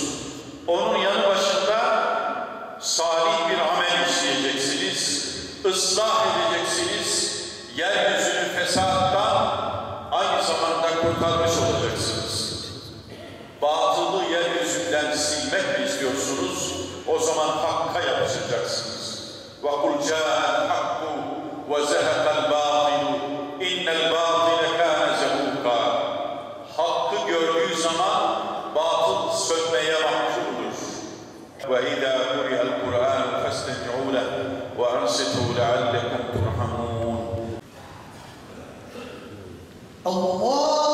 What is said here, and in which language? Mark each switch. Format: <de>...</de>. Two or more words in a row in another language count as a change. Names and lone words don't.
<tr>Onun yanı başında salih bir amel isteyeceksiniz. Islah edeceksiniz. Yeryüzünü fesattan aynı zamanda kurtarmış olacaksınız. Batılı yeryüzünden silmek mi istiyorsunuz? O zaman hakka yapışacaksınız.</tr> <ar>وَقُلْ جَاءَ الْحَقُّ وَزَهَقَ الْبَاطِلُ اِنَّ الْبَاطِلَ كَانَ زَهُوقًا.</ar> <tr>Hakkı gördüğü zaman batıl sönmeye mahkumdur.</tr> <ar>وَاِذَا قُرِئَ الْقُرْآنُ فَاسْتَمِعُوا لَهُ وَأَنصِتُوا لَعَلَّكُمْ تُرْحَمُونَ. Allah</ar>